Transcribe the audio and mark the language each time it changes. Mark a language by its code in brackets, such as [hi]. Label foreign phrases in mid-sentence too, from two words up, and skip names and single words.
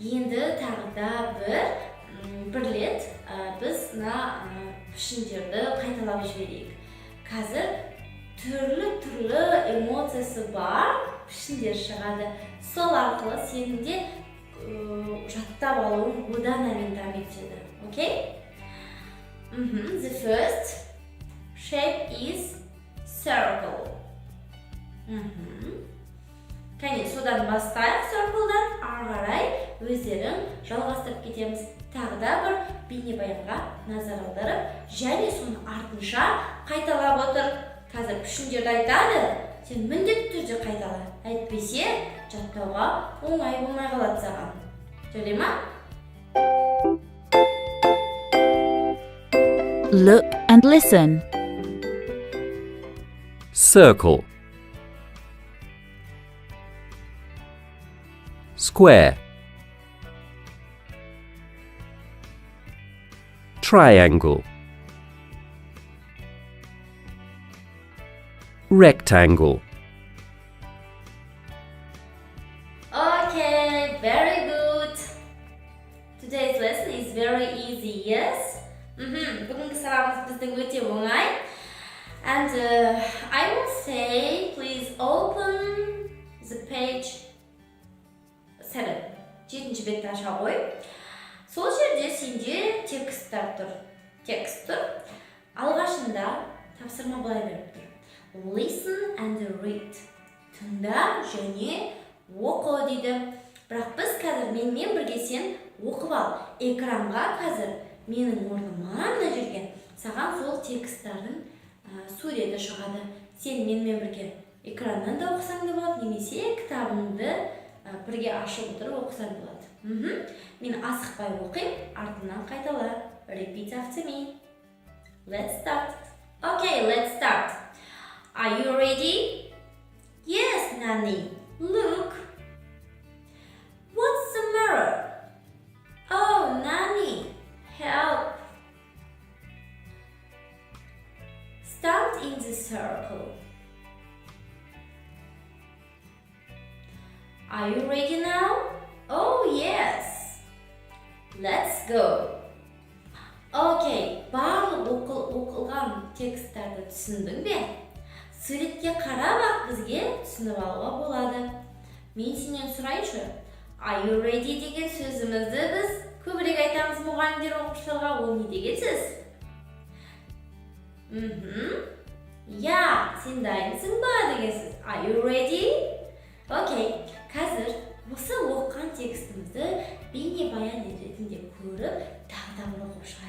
[kk] Енді тағы да бір рет біз пішіндерді қайталап жіберейік. Қазір түрлі эмоциясы бар пішіндер шығады. Сол арқылы сенің де жаттап алуың одан әрмен дами түседі. Okay? [en] The first shape is circle. [kk] Кәне, содан бастайық circle-дан, ары қарай өздерін жалғастырып кетеміз. Тағы да бір бейнебаянға назар аударып, және соны артынша қайталап отыр. Қазір пішіндерді айтады, сен міндетті түрде қайтала. Әйтпесе, жаттауға оңай болмай қалады саған. Сөйлей ма? [en] Look and listen. Circle, square, triangle, rectangle. Okay, very good. Today's lesson is very easy, yes? [kk] Бүгінгі сабағымыз біздің өте оңай. [en] And I will say, please open the page 7. [kk] 7-ші бетті аша қой. Сол жерде сенде тексттер тұр. Текст тұр. Алғашында тапсырма былай беріп тұр. [en] Listen and read. [kk] Тыңда және оқы дейді. Бірақ біз қазір менімен бірге сен оқып ал. Экранға қазір менің орныма мына жерге саған сол тексттардың суреті шығады. Сен менімен бірге экраннан да оқысаң да болады, немесе кітабыңды бірге ашып отырып оқысаң болады. Мен асықпай оқайын, артынан қайтала. [en] Repeat after me. Let's start. Okay, let's start. Are you ready? Yes, Nani. Look. What's the matter? Oh, Nani. Help. Stand in the circle. Are you ready now? Oh, yes. Let's go. [kk] Okay, барлық оқылған тексттерді түсіндің бе? Суретке қарап бізге түсініп алуға болады. Мен сенен сұрайыншы. [en] Are you ready [kk] деген сөзімізді біз көбірек айтамыз мұғалімдер оқушыларға. Ол не деген сөз? Сен дайынсың ба деген сөз. [en] Are you ready? [kk] Okay, қазір осы оққан текстімізді бейнебаян ретінде көріп, тағы да бір оқып шығайық.